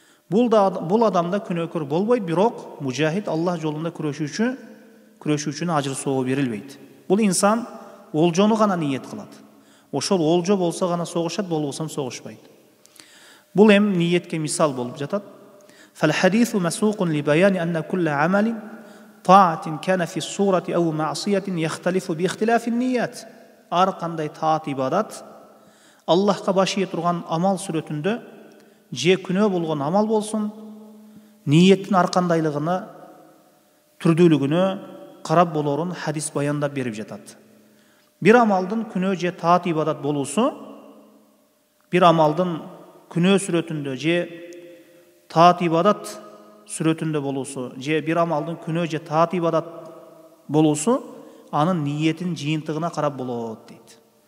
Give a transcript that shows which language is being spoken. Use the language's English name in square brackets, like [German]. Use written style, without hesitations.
[Kyrgyz] Бул адамда күнөөкөр болбойт, бирок мужахид Аллах жолунда күрөшүүчүнө ажыр сообу берилбейт. Бул инсан олжону гана ниет кылат. Ошол олжо болсо гана согушат, болбосо согушпайт. Бул эми ниетке мисал болуп жатат. [Arabic] فَالْحَدِيثُ مَسُوقٌ لِبَيَانِ أَنَّ كُلَّ عَمَلٍ طاعة كان في الصورة أو معصية يختلف باختلاف النيات. [Kyrgyz] Ар кандай таат ибадат Аллахка баш ие турган амал сүрөтүндө же күнөө болгон амал болсун, ниеттин ар кандайлыгына, түрдүүлүгүнө карап болорун хадис баяндап берип жатат. Бир амалдын күнөө же таат ибадат болуусу, бир амалдын күнөө сүрөтүндө же таат ибадат сүрөтүндө болуусу, же бир амалдын күнөө же таат ибадат болуусу анын ниетин жыйынтыгына карап болот дейт.